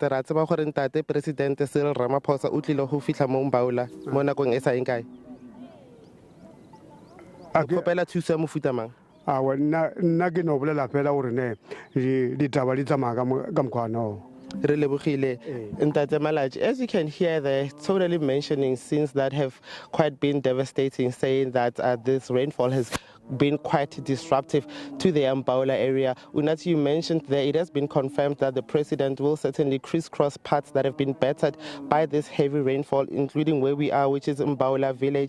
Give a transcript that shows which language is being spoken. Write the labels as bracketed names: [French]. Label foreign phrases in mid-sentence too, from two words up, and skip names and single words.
[Tswana] Ra tseba gore Ntate President Cyril Ramaphosa o tlile go fitla mo Mbaula mo nakong e sa eng kae? A gopela thuso ya mofuta mang? Nna ke no bolela fela gore ne ditaba di tsamaya ka mokgwa. [English] Ntate Malachi, as you can hear, they're totally mentioning scenes that have quite been devastating, saying that this rainfall has been quite disruptive to the Mbaula area. Unati, you mentioned there, it has been confirmed that the president will certainly crisscross parts that have been battered by this heavy rainfall, including where we are, which is Mbaula village.